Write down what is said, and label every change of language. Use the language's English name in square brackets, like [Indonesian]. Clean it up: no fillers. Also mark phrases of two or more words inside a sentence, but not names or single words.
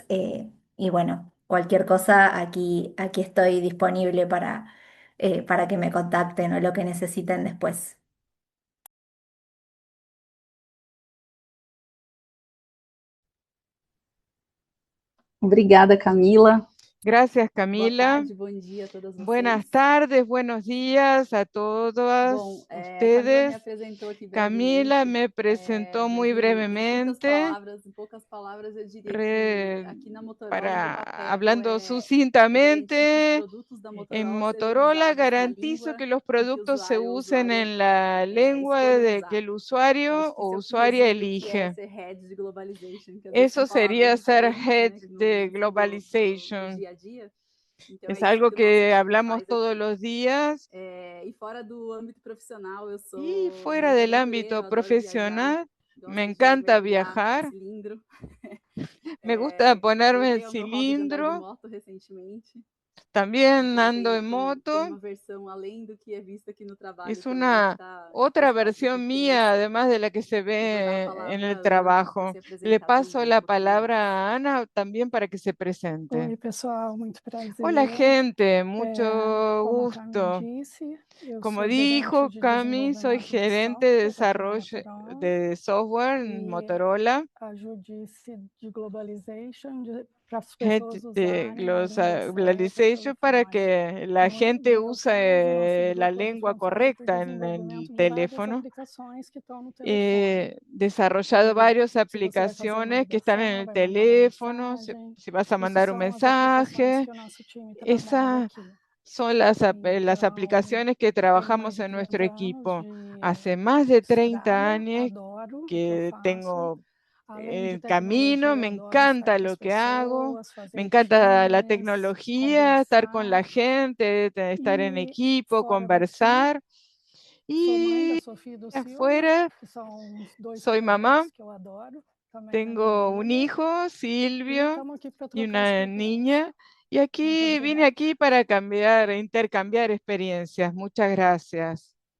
[Spanish] Y bueno, cualquier cosa, aquí estoy disponible para que me contacten o lo que necesiten después. [Portuguese] Obrigada, Camila. [Spanish] Gracias, [Portuguese] Boa Camila. tarde, bom dia a todas vocês. [Spanish] Buenas tardes, buenos días a todas [Portuguese] Bom, Camila me [Spanish] ustedes. [Portuguese] apresentou aqui [Spanish] Camila [Portuguese] brevemente, [Spanish] me presentó [Portuguese] mas [Spanish] muy brevemente, [Portuguese] em poucas palavras, eu diria que re- aqui na Motorola o [Spanish] para [Portuguese] papel [Spanish] hablando [Portuguese] é garantir que os [Spanish] sucintamente, [Portuguese] produtos da [Spanish] en [Portuguese] Motorola sejam [Spanish] Motorola [Portuguese] usados na [Spanish] garantizo [Portuguese] língua [Spanish] que los [Portuguese] em que o [Spanish] productos se [Portuguese] usuário ou [Spanish] usen [Portuguese] usuária [Spanish] en la lengua [Portuguese] escolha [Spanish] de que [Portuguese] usar. [Spanish] el [Portuguese] Eu [Spanish] usuario [Portuguese] acho que [Spanish] o [Portuguese] isso é o que [Spanish] usuaria [Portuguese] resume o que é [Spanish] elige. [Portuguese] ser head de globalization, que às vezes são [Spanish] Eso [Portuguese] palavras [Spanish] sería ser [Portuguese] diferentes, [Spanish] head [Portuguese] né, que [Spanish] de [Portuguese] não são do [Spanish] globalization. [Portuguese] dia a dia. Então [Spanish] Es [Portuguese] é isso [Spanish] algo [Portuguese] que o nosso [Spanish] que [Portuguese] time [Spanish] hablamos [Portuguese] faz [Spanish] todos [Portuguese] aqui. [Spanish] los días. [Portuguese] E fora do âmbito profissional, eu [Spanish] Y [Portuguese] sou [Spanish] fuera [Portuguese] muito [Spanish] del [Portuguese] aventureira, [Spanish] ámbito [Portuguese] eu adoro viajar, [Spanish] profesional, me [Portuguese] gosto de [Spanish] encanta [Portuguese] mergulhar no [Spanish] viajar, [Portuguese] cilindro. [Spanish] me gusta ponerme el [Portuguese] Voltei ao meu hobby de andar de [Spanish] cilindro, [Portuguese] moto recentemente. [Spanish] también [Portuguese] Então [Spanish] ando [Portuguese] tem, [Spanish] en [Portuguese] tem, tem [Spanish] moto. [Portuguese] uma versão além do que é visto aqui no trabalho [Spanish] Es [Portuguese] também, que [Spanish] una [Portuguese] tá, [Spanish] otra [Portuguese] faz parte do que [Spanish] versión [Portuguese] penso. [Spanish] mía, además de la que se [Portuguese] E vou dar a [Spanish] ve en [Portuguese] palavra [Spanish] el [Portuguese] à Ana para [Spanish] trabajo. [Portuguese] se [Spanish] Le [Portuguese] apresentar [Spanish] paso [Portuguese] também um [Spanish] la [Portuguese] pouquinho mais. [Spanish] palabra a Ana también para que se presente. [Portuguese] Oi, pessoal, muito [Spanish] Hola, [Portuguese] prazer. [Spanish] gente, mucho [Portuguese] Como a Cami [Spanish] gusto. [Portuguese] disse, eu [Spanish] Como [Portuguese] sou gerente [Spanish] dijo [Portuguese] de [Spanish] Cami, soy [Portuguese] desenvolvimento de [Spanish] gerente de [Portuguese] software aqui na [Spanish] desarrollo [Portuguese] Motorola [Spanish] de software en [Portuguese] e [Spanish] Motorola, [Portuguese] a Judice de Globalization para as [Spanish] Head [Portuguese] pessoas [Spanish] de [Portuguese] usarem a língua certa, [Spanish] Globalization para [Portuguese] telefone [Spanish] que la gente [Portuguese] no meu caso, o nosso [Spanish] use la [Portuguese] grupo é [Spanish] lengua [Portuguese] responsável por [Spanish] correcta en el [Portuguese] desenvolvimento de várias [Spanish] teléfono. [Portuguese] aplicações que estão no telefone. [Spanish] He desarrollado varias [Portuguese] Se você vai fazer uma [Spanish] aplicaciones que están en [Portuguese] ligação, [Spanish] el [Portuguese] vai mandar uma [Spanish] teléfono, si, [Portuguese] mensagem, [Spanish] si vas a [Portuguese] isso [Spanish] mandar un [Portuguese] são as aplicações [Spanish] mensaje. [Portuguese] que o nosso time trabalha [Spanish] Esas [Portuguese] aqui. [Spanish] son las [Portuguese] Então, [Spanish] aplicaciones que [Portuguese] eu tenho mais [Spanish] trabajamos [Portuguese] de [Spanish] en nuestro [Portuguese] 30 anos [Spanish] equipo. [Portuguese] de [Spanish] Hace más de 30 [Portuguese] estrada, [Spanish] años [Portuguese] adoro o que eu [Spanish] que [Portuguese] faço. [Spanish] tengo [Portuguese] Além de [Spanish] el camino, [Portuguese] tecnologia, eu [Spanish] me [Portuguese] adoro estar [Spanish] encanta [Portuguese] com as [Spanish] lo que hago, [Portuguese] pessoas, [Spanish] me [Portuguese] fazer [Spanish] encanta la [Portuguese] times, [Spanish] tecnología, estar con [Portuguese] conversar. [Spanish] la gente, estar en [Portuguese] E [Spanish] equipo, [Portuguese] fora daqui, [Spanish] conversar. [Portuguese] sou mãe da [Spanish] Y [Portuguese] Sofia e do Silvio, [Spanish] afuera [Portuguese] que são os dois [Spanish] soy mamá, [Portuguese] projetos que eu adoro, também na minha [Spanish] tengo un [Portuguese] vida. [Spanish] hijo, [Portuguese] E [Spanish] Silvio, [Portuguese] estamos aqui para [Spanish] y [Portuguese] trocar [Spanish] una [Portuguese] experiência. [Spanish] niña. Y [Portuguese] Muito [Spanish] aquí vine [Portuguese] obrigada. [Spanish] aquí para intercambiar experiencias. Muchas gracias.